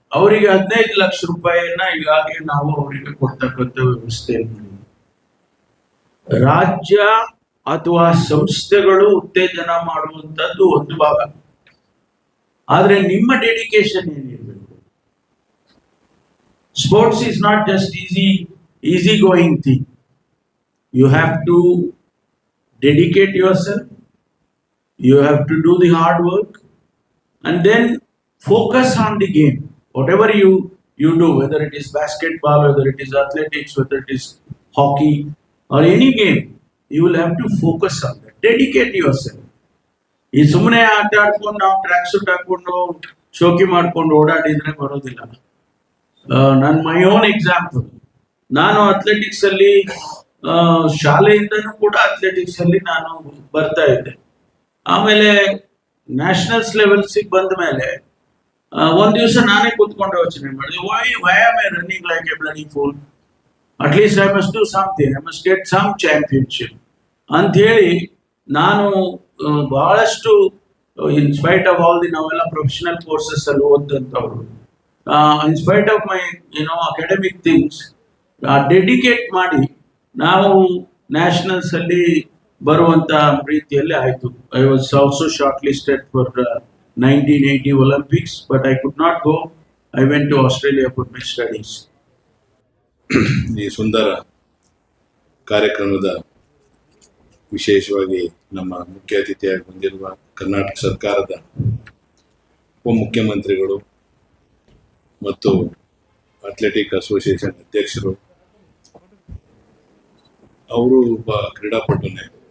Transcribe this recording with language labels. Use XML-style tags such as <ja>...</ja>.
<kn>ಅವರಿಗೆ 15 ಲಕ್ಷ ರೂಪಾಯಿಯನ್ನ ಈಗಾಗಲೇ ನಾವು ಅವರಿಗೆ ಕೊಡ್ತಕ್ಕಂಥ ವ್ಯವಸ್ಥೆ ಮಾಡಿದ್ವಿ. ರಾಜ್ಯ ಅಥವಾ ಸಂಸ್ಥೆಗಳು ಉತ್ತೇಜನ ಮಾಡುವಂತದ್ದು ಒಂದು ಭಾಗ, ಆದ್ರೆ ನಿಮ್ಮ ಡೆಡಿಕೇಶನ್ ಏನಿರಬೇಕು.</kn> <en>Sports is not just easy going thing. You have to dedicate yourself, you have to do the hard work, and then focus on the game. Whatever you do, whether it is basketball, whether it is athletics, whether it is hockey or any game, you will have to focus on that. Dedicate yourself.</en> <kn>ಈ ಸುಮ್ಮನೆ ಆಟ ಆಡ್ಕೊಂಡು ನಾವು track suit ಹಾಕೊಂಡು ಶೋಕಿ ಮಾಡ್ಕೊಂಡು ಓಡಾಡಿದ್ರೆ ಬರೋದಿಲ್ಲ. ನನ್ನ</kn> <en>my own example,</en> <kn>ನಾನು ಅಥ್ಲೆಟಿಕ್ಸ್ ಅಲ್ಲಿ ಶಾಲೆಯಿಂದನೂ ಕೂಡ ಅಥ್ಲೆಟಿಕ್ಸ್ ಅಲ್ಲಿ ನಾನು ಬರ್ತಾ ಇದ್ದೆ. ಆಮೇಲೆ ನ್ಯಾಷನಲ್ಸ್ ಲೆವೆಲ್ಸಿಗೆ ಬಂದ ಮೇಲೆ ಒಂದ್ ದಿವಸ ನಾನೇ ಕೂತ್ಕೊಂಡು ಯೋಚನೆ ಮಾಡಿದೆ,</kn> <en>why am I running like a bloody fool, at least I must do something, I must get some championship</en> <kn>ಅಂತ ಹೇಳಿ ನಾನು ಬಹಳಷ್ಟು</kn> <en>in spite of all</en> <kn>ನಾವೆಲ್ಲ ಪ್ರೊಫೆಷನಲ್ ಕೋರ್ಸಸ್ ಅಲ್ಲಿ ಓದಂತವ್ರು,</kn> <en>in spite of my academic things,</en> <kn>dedicate ಮಾಡಿ ನಾವು ನ್ಯಾಷನಲ್ಸ್ ಅಲ್ಲಿ ಬರುವಂತ ರೀತಿಯಲ್ಲಿ ಆಯ್ತು.</kn> <en>I was also shortlisted for 1980 Olympics, but I could not go. I went to Australia for my studies.</en> <kn>ಈ ಸುಂದರ ಕಾರ್ಯಕ್ರಮದ ವಿಶೇಷವಾಗಿ ನಮ್ಮ ಮುಖ್ಯ ಅತಿಥಿಯಾಗಿ ಬಂದಿರುವ ಕರ್ನಾಟಕ ಸರ್ಕಾರದ ಉಪಮುಖ್ಯಮಂತ್ರಿಗಳು ಮತ್ತು ಅಥ್ಲೆಟಿಕ್ ಅಸೋಸಿಯೇಷನ್ ಅಧ್ಯಕ್ಷರು, ಅವರು ಒಬ್ಬ ಕ್ರೀಡಾಪಟುನೇ.</kn>